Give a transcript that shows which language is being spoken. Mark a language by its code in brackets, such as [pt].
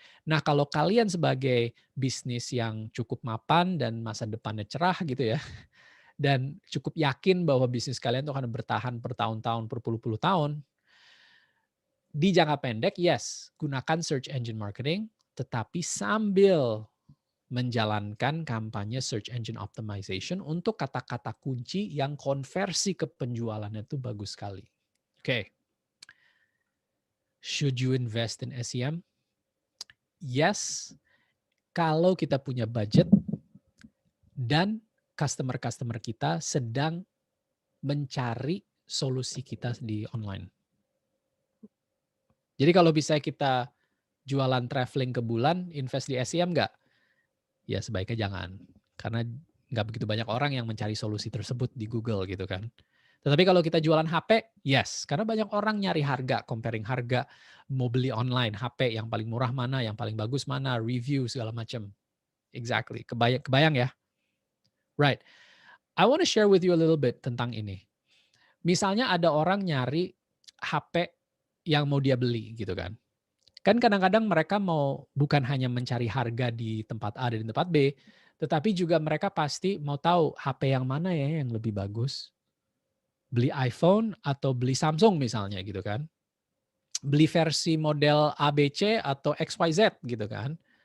[id] Nah, kalau kalian sebagai bisnis yang cukup mapan dan masa depannya cerah gitu ya, dan cukup yakin bahwa bisnis kalian itu akan bertahan bertahun-tahun, berpuluh-puluh tahun, di jangka pendek, yes, gunakan search engine marketing, tetapi sambil menjalankan kampanye search engine optimization untuk kata-kata kunci yang konversi ke penjualannya itu bagus sekali. Oke. [en] Should you invest in SEM? [id] Yes, kalau kita punya budget dan customer-customer kita sedang mencari solusi kita di online. Jadi kalau bisa kita jualan traveling ke bulan, invest di SEM nggak? Ya sebaiknya jangan. Karena nggak begitu banyak orang yang mencari solusi tersebut di Google gitu kan. Tetapi kalau kita jualan HP, yes. Karena banyak orang nyari harga, comparing harga, mau beli online, HP yang paling murah mana, yang paling bagus mana, review segala macam. Exactly. Kebayang ya? Right. [en] I want to share with you a little bit [id] tentang ini. Misalnya ada orang nyari HP yang mau dia beli gitu kan. Kan kadang-kadang mereka mau bukan hanya mencari harga di tempat A dan di tempat B, tetapi juga mereka pasti mau tahu HP yang mana ya yang lebih bagus. Beli iPhone atau beli Samsung misalnya gitu kan. Beli versi model ABC atau XYZ gitu kan.